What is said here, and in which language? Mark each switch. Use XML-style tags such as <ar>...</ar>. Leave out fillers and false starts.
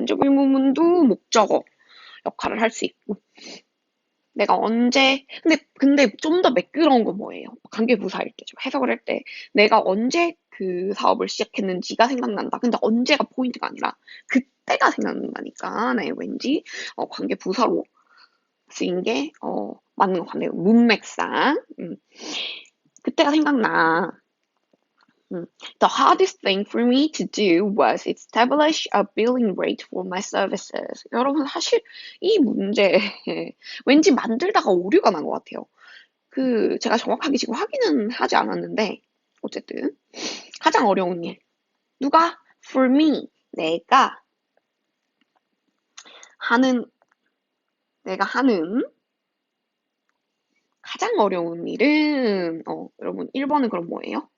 <ko>간접 의문문도 목적어 역할을 할 수 있고, 내가 언제, 근데 좀 더 매끄러운 건 뭐예요? 관계부사일 때죠. 해석을 할 때, 내가 언제 그 사업을 시작했는지가 생각난다. 근데 언제가 포인트가 아니라, 그때가 생각난다니까. 네, 왠지, 관계부사로 쓰인 게, 맞는 것 같네요. 문맥상. 그때가 생각나.</ko> <en>The hardest thing for me to do was establish a billing rate for my services.</en> <ko>여러분, 사실 이 문제 왠지 만들다가 오류가 난 것 같아요. 제가 정확하게 지금 확인은 하지 않았는데, 어쨌든, 가장 어려운 일. 누가?</ko> <en>For me.</en> <ko>하는, 내가 하는 가장 어려운 일은, 여러분, 1번은 그럼 뭐예요?</ko>